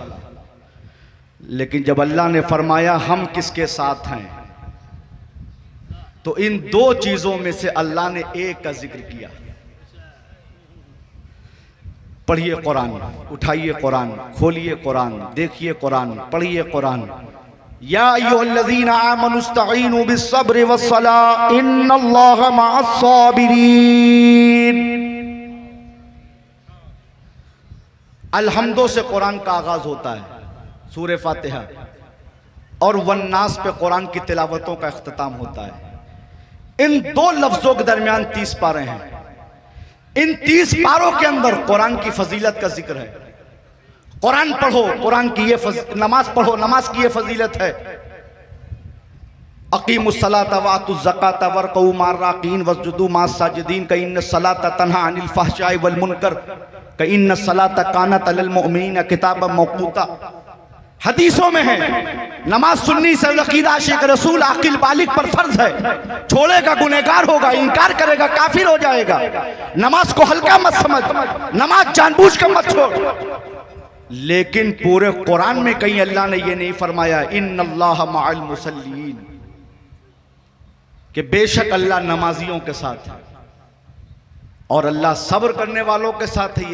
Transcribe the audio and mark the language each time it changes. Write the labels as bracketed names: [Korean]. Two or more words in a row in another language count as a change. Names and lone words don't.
[Urdu] لیکن جب اللہ نے فرمایا ہم کس کے ساتھ ہیں، تو ان 2 چیزوں میں سے اللہ نے ایک کا ذکر کیا. پڑھیے قرآن، اٹھائیے قرآن، کھولیے قرآن، دیکھیے قرآن، پڑھیے قرآن. [Arabic] يا أيها الذين آمنوا استعينوا بالصبر والصلاة إن الله مع الصابرين. [Urdu] الحمد سے قرآن کا آغاز ہوتا ہے، سورہ فاتحہ، اور والناس پہ قرآن کی تلاوتوں کا اختتام ہوتا ہے. ان دو لفظوں کے درمیان 30 پارے ہیں. ان 30 پاروں کے اندر قرآن کی فضیلت کا ذکر ہے. قرآن پڑھو، قرآن کی یہ نماز پڑھو، نماز کی یہ فضیلت ہے. [Arabic] أقيموا الصلاة و آتوا الزكاة واركعوا مع الراكعين واسجدوا مع الساجدين ك إن الصلاة تنهى عن الفحشاء والمنكر ك إن الصلاة كانت على المؤمنين كتابا موقوتا. [Urdu] حدیثوں میں ہے نماز سنی صحیح العقیدہ عاشق رسول عاقل بالغ پر فرض ہے. چھوڑے گا گنہگار ہوگا، انکار کرے گا کافر ہو جائے گا. نماز کو ہلکا مت سمجھ، نماز جان بوجھ کر مت چھوڑ. لیکن پورے قرآن میں کہیں اللہ نے یہ نہیں فرمایا [Arabic] إن الله مع المصلين, [Urdu] کہ بے شک اللہ نمازیوں کے ساتھ ہے اور اللہ صبر کرنے والوں کے ساتھ ہے.